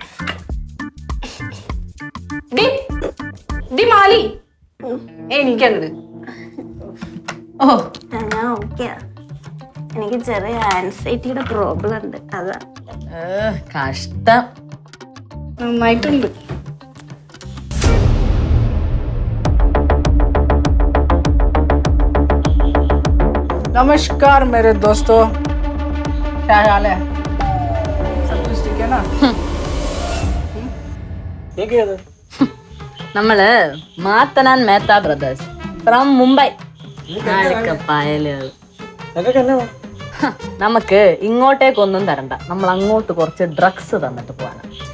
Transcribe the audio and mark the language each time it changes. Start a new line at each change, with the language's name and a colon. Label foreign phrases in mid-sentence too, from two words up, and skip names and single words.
Malayalam: മാലി എനിക്കങ്ങട് ഞാൻ ഓക്കെ. എനിക്ക് ചെറിയ ആൻസൈറ്റിയുടെ പ്രോബ്ലം ഉണ്ട്, അതാ. കഷ്ടം. നന്നായിട്ടുണ്ട്.
Hindi: नमस्कार मेरे दोस्तों, क्या हाल है? सब कुछ ठीक है ना?
Malayalam: നമ്മള് മാത്തനാൻ മേത്ത ബ്രദേഴ്സ് ഫ്രം മുംബൈ. നമുക്ക് ഇങ്ങോട്ടേക്കൊന്നും തരണ്ട, നമ്മൾ അങ്ങോട്ട് കുറച്ച് ഡ്രഗ്സ് തന്നിട്ട് പോവാണ്.